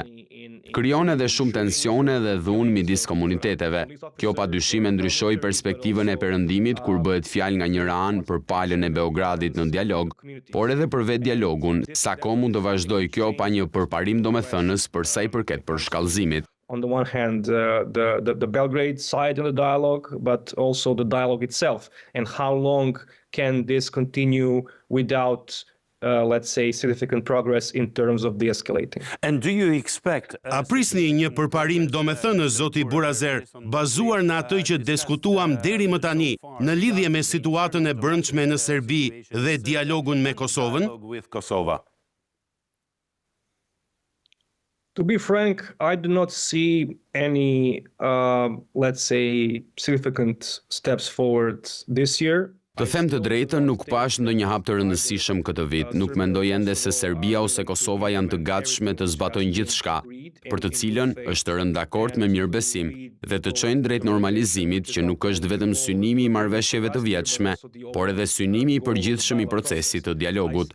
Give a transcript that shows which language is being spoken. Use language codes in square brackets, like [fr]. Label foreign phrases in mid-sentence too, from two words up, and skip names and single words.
[sq] Krijon edhe shumë tensione dhe dhunë midis komuniteteve. Kjo padyshim e ndryshoi perspektivën e perëndimit kur bëhet fjalë nga njëra anë për palën e Beogradit në dialog, por edhe për vetë dialogun, sa kohë mund të vazhdojë kjo pa një përparim domethënës për sa i përket përshkallëzimit. [en] On the one hand, the Belgrade side in the dialogue, but also the dialogue itself, and how long can this continue without, let's say, significant progress in terms of de-escalating. And do you expect... [sq] A prisni një përparim domethënës, zoti Burazer, bazuar në atë që diskutuam deri më tani në lidhje me situatën e brendshme në Serbi dhe dialogun me Kosovën? [en] To be frank, I do not see any, let's say, significant steps forward this year. [sq] Të them të drejtën, nuk pash ndonjë hap të rëndësishëm këtë vit. Nuk mendoj ende se Serbia ose Kosova janë të gatshme të zbatojnë gjithçka, për të cilën është rënë dakord me mirëbesim dhe të çojnë drejt normalizimit, që nuk është vetëm synimi i marrëveshjeve të vjetshme, por edhe synimi i përgjithshëm i procesit të dialogut.